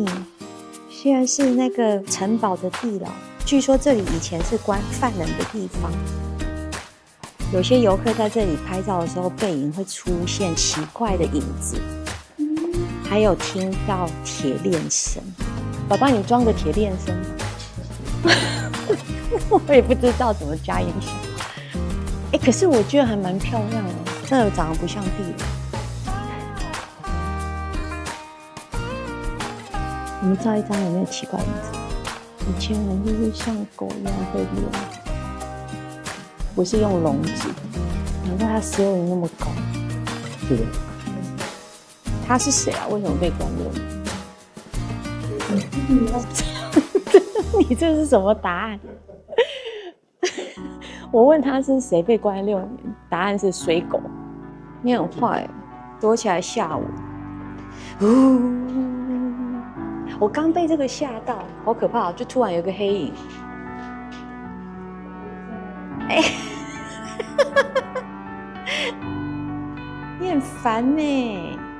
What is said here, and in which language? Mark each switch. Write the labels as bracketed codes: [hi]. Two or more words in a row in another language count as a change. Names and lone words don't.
[zh] 雖然是那個城堡的地牢，據說這裡以前是關犯人的地方。有些遊客在這裡拍照的時候，背影會出現奇怪的影子，還有聽到鐵鏈聲。爸爸，你裝個鐵鏈聲嗎？我也不知道怎麼加音響。可是我覺得還蠻漂亮的，真的長得不像地牢。我們照一張有沒有奇怪影子？以前人就是像狗一樣被攆，不是用籠子，難怪他10人那麼高。是的。他是誰啊？為什麼被關6年？你這是什麼答案？我問他是誰被關6年，答案是水狗。你很壞，躲起來嚇我。我剛被這個嚇到，好可怕！就突然有個黑影，你很煩呢。